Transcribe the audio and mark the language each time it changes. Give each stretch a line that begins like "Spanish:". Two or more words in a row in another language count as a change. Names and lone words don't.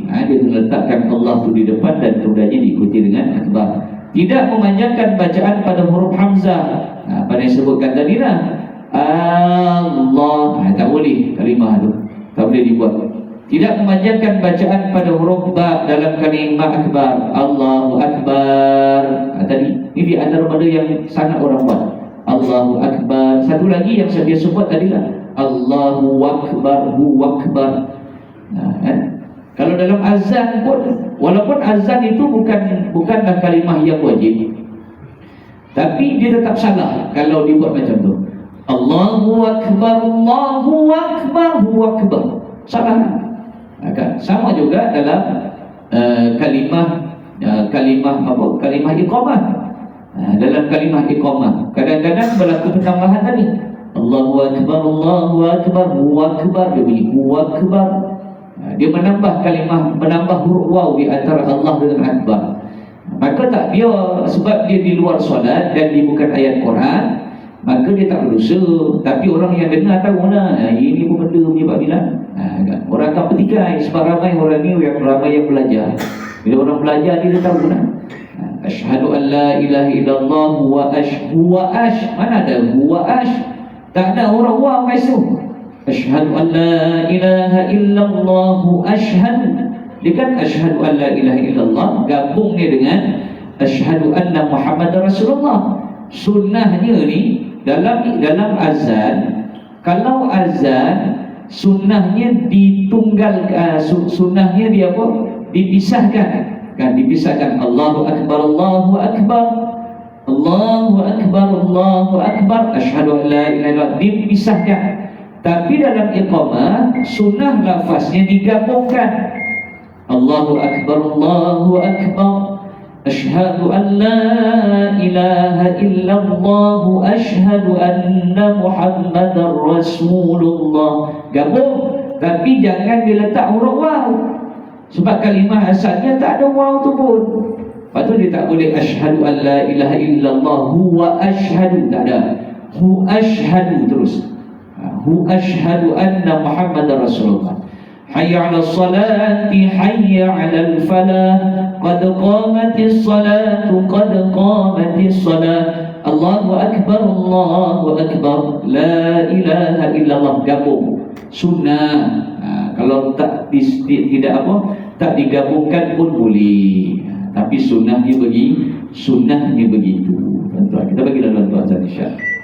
Malay: Dia letakkan Allah tu di depan dan kemudiannya diikuti dengan akbar. Tidak memanjangkan bacaan pada huruf hamzah, pada yang sebutkan tadi lah. Allah, tak boleh kalimah tu, tak boleh dibuat. Tidak memanjangkan bacaan pada huruf ba dalam kalimah akbar.
Arabic: الله أكبر.
Malay: Tadi ini di antara pada yang sangat orang buat.
Arabic: الله أكبر.
Malay: Satu lagi yang saya biasa buat adalah
Arabic: الله أكبر، هو أكبر.
Malay: Kan? Kalau dalam azan pun, walaupun azan itu bukanlah kalimah yang wajib, tapi dia tetap salah kalau dibuat macam tu.
Arabic: الله أكبر، الله أكبر، هو أكبر.
Malay: Salah. Kan? Sama juga dalam kalimah iqamah. Dalam kalimah iqamah kadang-kadang berlaku pertambahan tadi.
Arabic: الله أكبر، الله أكبر، هو أكبر,
Malay: dia bunyi
Arabic: هو أكبر.
Malay: Dia menambah kalimah, menambah huruf waw di antara Allah dengan akbar. Maka tak dia, sebab dia di luar solat dan dia bukan ayat Quran, maka dia tak berdosa. Tapi orang yang dengar tahu lah, ini pun benda punya Pak Bilal. Kan? Orang akan petikai sebab ramai orang ni ramai yang belajar. Bila orang belajar dia tahu lah.
Arabic: أشهد أن لا إله إلا الله وأش.
Malay: Mana ada
Arabic: وأش?
Malay: Tak ada orang wa kaisu.
Arabic: أشهد أن لا إله إلا الله أشهد.
Malay: Dia kan
Arabic: أشهد أن لا إله إلا الله,
Malay: gabung dia dengan
Arabic: أشهد أن محمدا رسول الله.
Malay: Sunnahnya ni dalam azan, kalau azan sunnahnya ditunggalkan, sunnahnya dia apa? Dipisahkan. Kan dipisahkan.
Arabic: الله أكبر، الله أكبر، الله أكبر، الله أكبر، أشهد أن لا إله إلا الله,
Malay: dipisahkan. Tapi dalam iqamah sunnah lafaznya digabungkan.
Arabic: الله أكبر، الله أكبر، أشهد أن لا إله إلا الله، أشهد أن محمدا رسول الله.
Malay: Gabung, tapi jangan diletak huruf waw. Sebab kalimah asalnya tak ada waw tu pun. Lepas tu dia tak boleh
Arabic: أشهد أن لا إله إلا الله هو أشهد,
Malay: tak ada.
Arabic: هو أشهد terus. هو أشهد أن محمدا رسول الله. حي على الصلاة، حي على الفلاح، قد قامت الصلاة، قد قامت الصلاة. الله أكبر، الله أكبر، لا إله إلا الله.
Malay: Gabung sunnah. Kalau tak tidak apa, tak digabungkan pun boleh. Tapi sunnahnya begitu. Tuan-tuan, kita bagi dalam tuan-tuan insya-Allah.